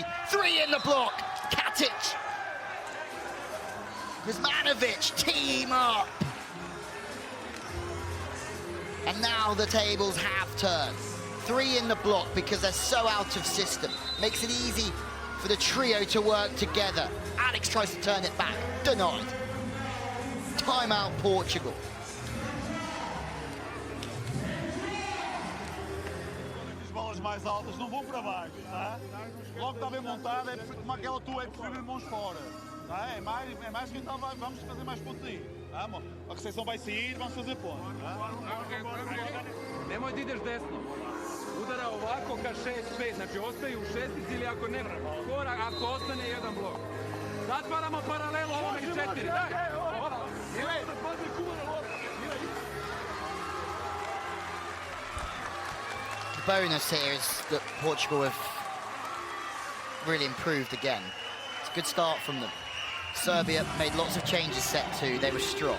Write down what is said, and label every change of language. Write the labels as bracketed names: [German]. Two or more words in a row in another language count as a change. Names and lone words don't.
[English] 3 in the block. Katic. Kuzmanovic team up. And now the tables have turned. 3 in the block because they're so out of system. Makes it easy for the trio to work together. Alex tries to turn it back, denied. Timeout Portugal. [Portuguese] As bolas mais altas não vão para baixo, tá? Logo está bem montada, é como aquela tua, é preferível mãos fora. Tá? É mais que então vamos fazer mais pontos aí. Tá? A recepção vai sair, vamos fazer pontos. Tá? [Serbian] Nemoj da ideš desno. Udara ovako ka 6-5, znači ostaju u šestici ili ako ne, korak, ako ostane jedan blok. Zatvaramo paralelu ovome 4, daj! [English] The bonus here is that Portugal have really improved again. It's a good start from them. Serbia made lots of changes set two, they were strong.